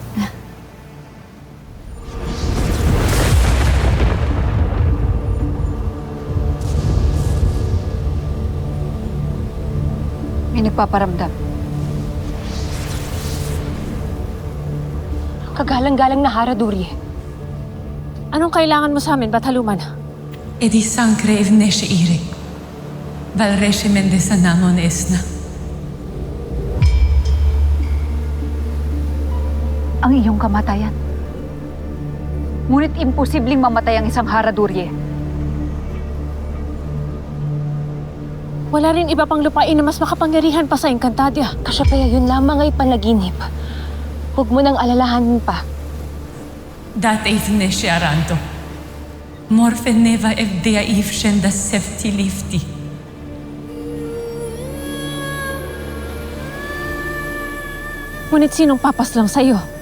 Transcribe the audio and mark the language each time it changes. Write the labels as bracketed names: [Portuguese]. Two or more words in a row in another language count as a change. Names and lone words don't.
[Filipino] May nagpaparamdam. Kagalang-galang na Haradurye. Anong kailangan mo sa amin, Bathaluman? [Artificial languages] Edi sankre evneshe ire. Valreshe mendesa namon esna. [Filipino] Ang iyong kamatayan. Ngunit imposibleng mamatay ang isang Haradurye. Wala rin iba pang lupain na mas makapangyarihan pa sa Encantadia. Kasyapaya, yun lamang ay panaginip. Huwag mo nang alalahanin pa. [Artificial languages] Dat evneshe aranto. Morfe neva evdea ivshen da sefti lifti. [Filipino] Ngunit sinong papaslang sa'yo?